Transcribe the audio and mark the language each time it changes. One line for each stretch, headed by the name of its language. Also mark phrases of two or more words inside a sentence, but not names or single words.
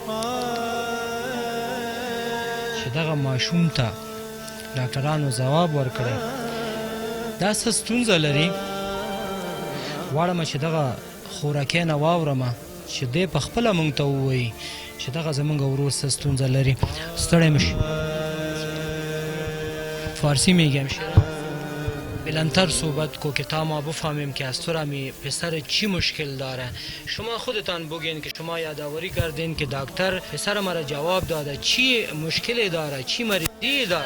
Pashto: چې دغه ماشوم ته ډاکټرانو ځواب ورکړی دا څه ستونزه لري غواړم چې دغه خوراکۍ نه واورم چې دی په خپله موږ ته ووایي چې دغه زمونږ ورور څه ستونزه لري ستړی مه شي
Persian: فارسی میگم بلندتر صحبت کو که تا ما بفهمیم که از تو را پسر چی مشکل داره شما خودتان بگین که شما یادآوری کردین که دکتر پسر مرا جواب داده چی مشکلی داره چی مریضی داره